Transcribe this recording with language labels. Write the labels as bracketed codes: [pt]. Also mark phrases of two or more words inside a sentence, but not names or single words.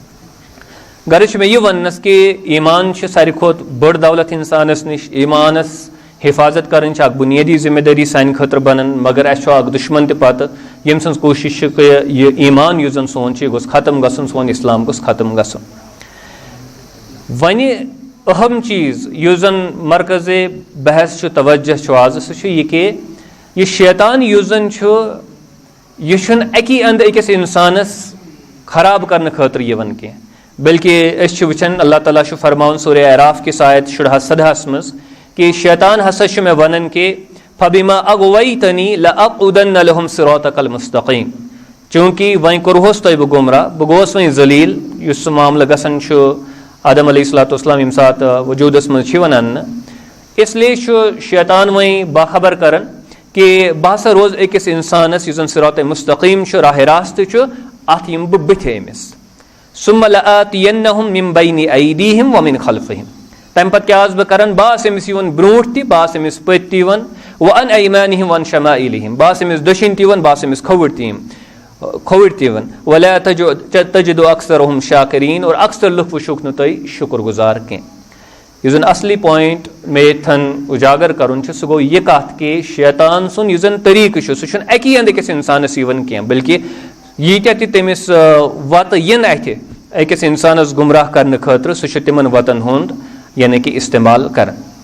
[ks] गर्ज मे यह वनस कि ईमान सारी खुद बड़ दौलत इंसानस निश ईमानस हिफाजत करन बुनियादी जिम्मेदारी सान खतर बनन मगर अ दुश्मन तत यम सज कोशिश यह ईमान युस जन सोन गोस खत्म गसन सोन इस्लाम गोस खत्म गसन। वने अहम चीज़ युस जन मरकज़ बहस तवज्जो आज सह यह कि यह शैतान युस जन यह अकी अंद अकिस इंसानस खराब करने खतर यवन कह बल्कि वचन अल्लाह ताला फरमान सूरह अराफ के आयत 17 मज कि शैतान हसा मे वन कि [ar] فبما أغويتني لأقعدن لهم صراطك المستقيم, [ks] चूँकि वह कोरहोस तुह बह गुमराह बह गोस वह जलील युस मामल गसन आदम अलैहिस्सलाम यम सात वजूदस मज वनान इसलिए शैतान वह बाखबर करन कि बह हसा रोज अकिस इंसानस युस [ar] صراط مستقيم [ks] राह रास्त अत यम बह बथ अमिस [ar] ثم لآتينهم من بين أيديهم ومن خلفهم, [ks] तम पत क्या बह करन बह अमिस ब्रोट ति बह अमिस पत वन [ar] وعن أيمانهم وعن شمائلهم [ks] बह अमिस दशिन ति वन बह अमिस खोवर ति वन [ar] ولا تجد أكثرهم شاكرين, [ks] और अक्सर लुक वुशुक न तुम शुक्रगुजार कह। युस जन असली पॉइंट मे थन उजागर करुन सह गो यह कथ कि शैतान सुन युस जन तरीक सह अकी अंद अकिस इंसानस यवन कह बल्कि यीत्या ति तमिस वत यन अथि अकिस इंसानस गुमराह करने खतर सह तिमन वतन हुंद यानी कि इस्तेमाल कर।